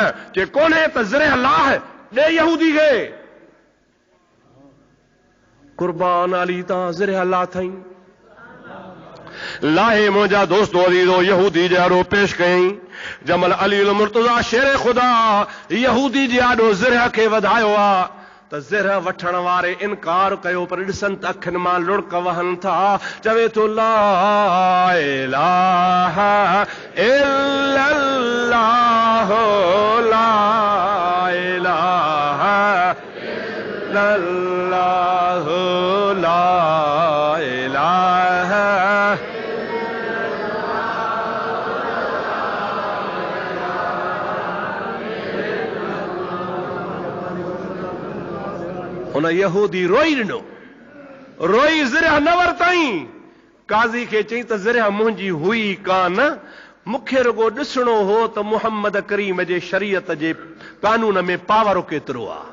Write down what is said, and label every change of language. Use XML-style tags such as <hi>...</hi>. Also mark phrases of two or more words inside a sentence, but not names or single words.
<sd>चए कोन्हे त ज़रिह लाह ॾे यहूदी खे। कुर्बान अली तां ज़रिह ला थई लाहे। मुंहिंजा दोस्तो अज़ीज़ो यहूदी जहिड़ो पेश कयईं। जमल अली मुर्तज़ा शेर ख़ुदा यहूदी जे आॾो ज़रिह खे वधायो आहे त ज़रिह वठण वारे इनकार कयो, पर ॾिसनि त अखियुनि मां लुड़क वहनि था। चवे थो</sd> <ar>لا إله إلا الله، لا إله إلا الله، لا إله.</ar> <sd>उन यहूदी रोई ॾिनो, रोई ज़रिह न वरितई। काज़ी खे चई त ज़रिह मुंहिंजी हुई कान, मूंखे रुगो ॾिसणो हो त मुहम्मद करीम जे शरीयत जे कानून में पावर केतिरो आहे।</sd>